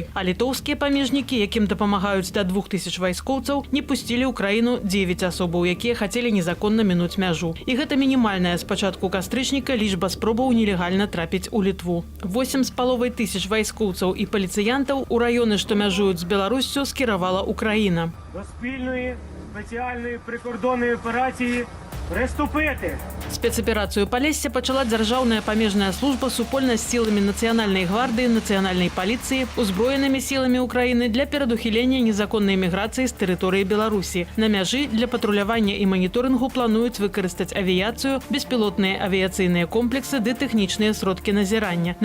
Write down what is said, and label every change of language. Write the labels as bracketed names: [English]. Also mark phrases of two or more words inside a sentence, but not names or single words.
[Belarusian] А літоўскія памежнікі, якім дапамагаюць да 2000 вайскоўцаў, не пусцілі ў краіну 9 асобаў, якія хацелі незаконна мінуць мяжу. І гэта мінімальная з пачатку кастрычніка лічба спробаў нелегальна трапіць у Літву. 8,5 тысяч вайскоўцаў і паліцыянтаў у раёны, што [Ukrainian] мяжують з Білоруссю, [Belarusian] скеровала Україна. [Ukrainian] До спільної спеціальної прикордонної операції приступити. [Belarusian] Спецаперацыю Палесся пачала дзяржаўная памежная служба супольна з сіламі Нацыянальнай гвардыі, нацыянальнай паліцыі, узброенымі сіламі Украіны для перадухілення незаконнай міграцыі з тэрыторыі Беларусі. На мяжы для патрулявання і маніторынгу плануюць выкарыстаць авіяцыю, беспілотныя авіяцыйныя комплексы ды тэхнічныя сродкі назірання.